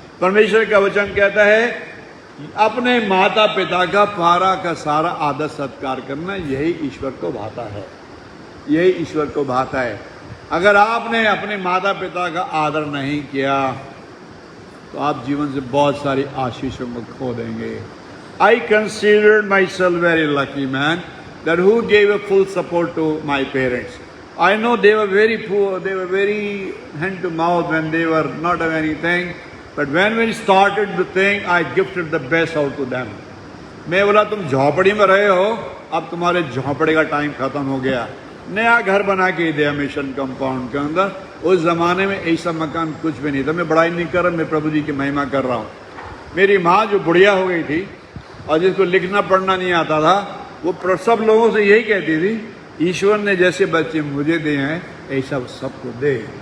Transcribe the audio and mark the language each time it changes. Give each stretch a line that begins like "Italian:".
Hindi: परमेश्वर का वचन कहता है अपने माता पिता का सारा आदर सत्कार करना यही ईश्वर को भाता है, यही ईश्वर को भाता है। अगर आपने अपने माता पिता का आदर नहीं किया तो आप जीवन से बहुत सारी आशीषों को खो देंगे।
English: I considered myself very lucky man that who gave a full support to my parents. I know they were very poor, they were very hand to mouth when they were not of anything, but when we started the thing, I gifted the best out to them.
Hindi: मैं बोला तुम झोपड़ी में रहे हो, अब तुम्हारे झोपड़ी का टाइम खत्म हो गया, नया घर बना के दिया मिशन कंपाउंड के अंदर। उस जमाने में ऐसा मकान कुछ भी नहीं था। मैं बड़ाई नहीं कर रहा, मैं प्रभु जी की महिमा कर रहा हूँ। मेरी माँ जो बुढ़िया हो गई थी और जिसको लिखना पढ़ना नहीं आता था, वो सब लोगों से यही कहती थी ईश्वर ने जैसे बच्चे मुझे दिए हैं ऐसा सबको दे।